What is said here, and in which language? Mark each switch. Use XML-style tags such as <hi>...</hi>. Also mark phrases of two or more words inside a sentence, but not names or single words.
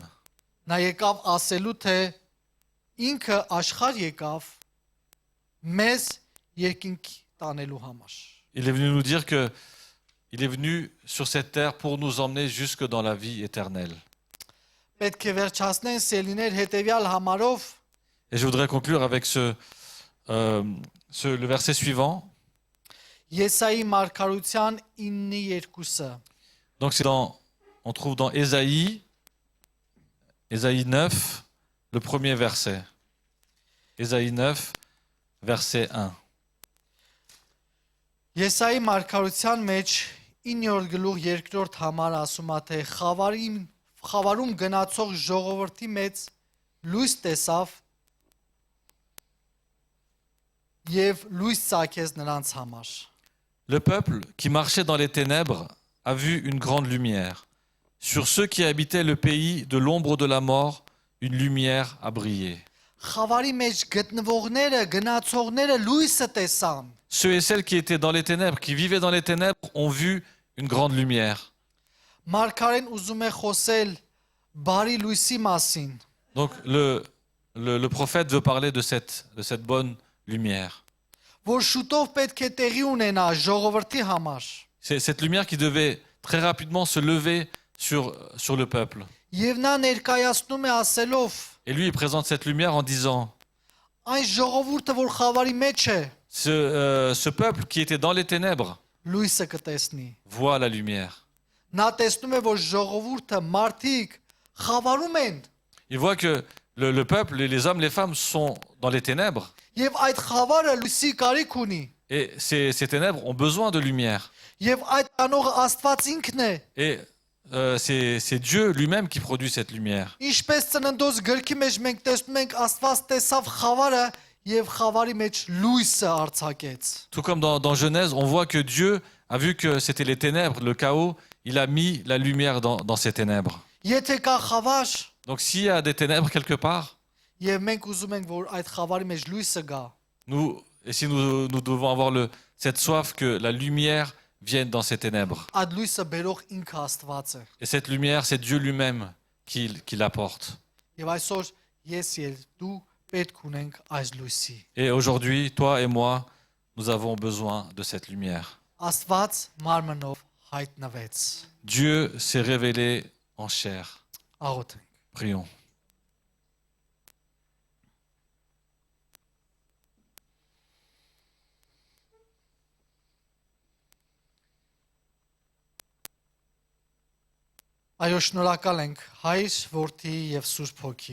<hy>Նա եկավ ասելու թե ինքը աշխարհ եկավ մեզ երկինք տանելու համար։</hy> <fr>Il est venu nous dire que il est venu sur cette terre pour nous emmener jusque dans la vie éternelle.</fr> <hy>Պետք է վերջացնեն սելիներ հետևյալ համարով,</hy> <fr>Et je voudrais conclure avec le verset suivant.</fr> <hy>Եսայի մարգարության 9:2-ը։</hy> <fr>Donc on trouve dans Ésaïe 9, le premier verset. Ésaïe 9, verset 1.</fr> <hy>Եսայի մարգարության մեջ 9-րդ գլուխ 2-րդ համար ասում է թե խավարում գնացող ժողովրդի մեծ լույս տեսավ եւ լույս ցակեց նրանց համար։</hy> <fr>Le peuple qui marchait dans les ténèbres a vu une grande lumière. Sur ceux qui habitaient le pays de l'ombre de la mort, une lumière a brillé.</fr> <hy>Խավարի մեջ գտնվողները, գնացողները լույսը տեսան։</hy> <fr>Ceux et celles qui étaient dans les ténèbres, qui vivaient dans les ténèbres, ont vu une grande lumière.</fr> <hy>Մարգարեն ուզում է խոսել բարի լույսի մասին։</hy> <fr>Donc le prophète veut parler de cette bonne lumière.</fr> <hy>Որ շուտով պետք է տեղի ունենա ժողովրդի համար։</hy> <fr>C'est cette lumière qui devait très rapidement se lever sur le peuple.</fr> <hy>Եվ նա ներկայացնում է ասելով.</hy> <fr>Et lui, il présente cette lumière en disant,</fr> <hy>Այն ժողովուրդը, որ խավարի մեջ է,</hy> <fr>ce peuple qui était dans les ténèbres</fr> <hy>լույսը կտեսնի։</hy> <fr>voit la lumière.</fr> <hy>Նա տեսնում է, որ ժողովուրդը, մարդիկ խավարում են։</hy> <fr>Il voit que le peuple, les hommes, les femmes sont dans les ténèbres.</fr> <hy>Եվ այդ խավարը լույսի կարիք ունի։</hy> <fr>Et ces ténèbres ont besoin de lumière.</fr> <hy>Եվ այդ անողը Աստված ինքն է։</hy> <fr>Et c'est Dieu lui-même qui produit cette lumière.</fr> <hy>Ինչպես Ծննդոց գրքի մեջ մենք տեսնում ենք Աստված տեսավ խավարը եւ խավարի մեջ լույսը արձակեց։</hy> <fr>Tout comme dans Genèse, on voit que Dieu a vu que c'était les ténèbres, le chaos, il a mis la lumière dans ces ténèbres.</fr> <hy>Եթե կա խավար,</hy> <fr>Donc s'il y a des ténèbres quelque part,</fr> <hy>Եվ մենք ուզում ենք, որ այդ խավարի մեջ լույսը գա,</hy> <fr>Nous, et si nous devons avoir cette soif que la lumière vienne dans ces ténèbres.</fr> <hy>այդ լույսը բերող ինքը Աստված է։</hy> <fr>Et cette lumière, c'est Dieu lui-même qui l'apporte.</fr> <hy>Եվ այսօր ես եւ դու պետք ունենք այս լույսի։</hy> <fr>Et aujourd'hui, toi et moi, nous avons besoin de cette lumière.</fr> <hy>Աստված մարմնով հայտնվեց։</hy> <fr>Dieu s'est révélé en chair.</fr> <hy>Աղոթենք։</hy> <fr>Prions.</fr> <hy>Այո, շնորհակալ ենք Հայր, Որդի եւ Սուրբ Հոգի։</hy>